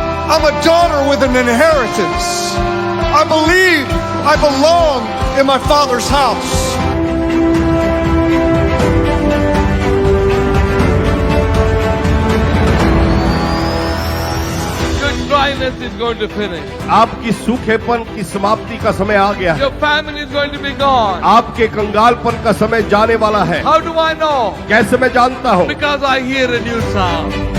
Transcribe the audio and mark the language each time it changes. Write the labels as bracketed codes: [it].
[en] I'm a daughter with an inheritance. I believe I belong in my Father's house. Your dryness is going to finish. [hi] आपकी सूखेपन की समाप्ति का समय आ गया है. [en] Your famine is going to be gone. [hi] आपके कंगालपन का समय जाने वाला है. [en] How do I know? [hi] कैसे मैं जानता हूँ? [en] Because I hear a new sound.